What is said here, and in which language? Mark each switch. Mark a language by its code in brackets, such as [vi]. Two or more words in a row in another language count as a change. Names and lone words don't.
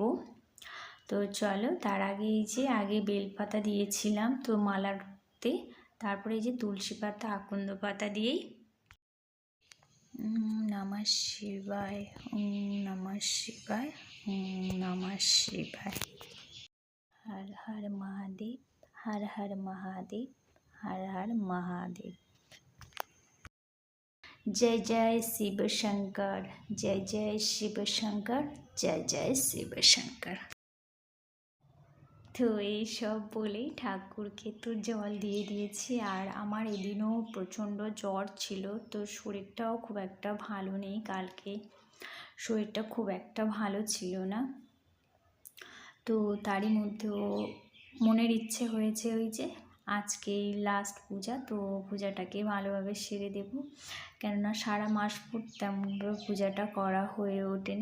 [bn] তো চলো, তার আগে এই যে আগে বেলপাতা দিয়েছিলাম তো মালাতে, তারপরে এই যে তুলসী পাতা, আকন্দ পাতা দিয়েই [sa] নমঃ শিবায়, নমঃ শিবায়, নমঃ শিবায়। [bn] হর হর মহাদেব, হর হর মহাদেব, হর হর মহাদেব। [hi] जय जय शिव शंकर, जय जय शिव शंकर, जय जय शिव शंकर। [bn] তো এইসব বলেই ঠাকুরকে তো জল দিয়ে দিয়েছি। আর আমার এদিনও প্রচণ্ড জ্বর ছিল, তো শরীরটাও খুব একটা ভালো নেই। কালকে শরীরটা খুব একটা ভালো ছিল না। তো তারই মধ্যেও মনের ইচ্ছে হয়েছে ওই যে আজকেই লাস্ট পূজা, তো পূজাটাকে ভালোভাবে সেরে দেব, কেননা সারা মাস তেমনভাবে পূজাটা করা হয়ে ওঠেনি।